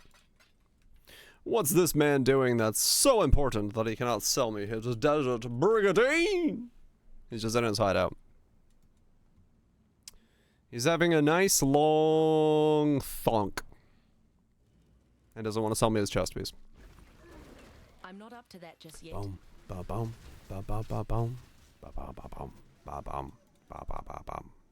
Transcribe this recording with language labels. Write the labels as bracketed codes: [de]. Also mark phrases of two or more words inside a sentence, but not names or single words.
[en] What's this man doing that's so important that he cannot sell me his Desert Brigandine? He's just in his hideout. He's having a nice long thonk. And doesn't want to sell me his chest piece. I'm not up to that just yet. Boom, ba boom, ba ba ba boom, ba ba ba boom, ba bum, ba ba ba bum.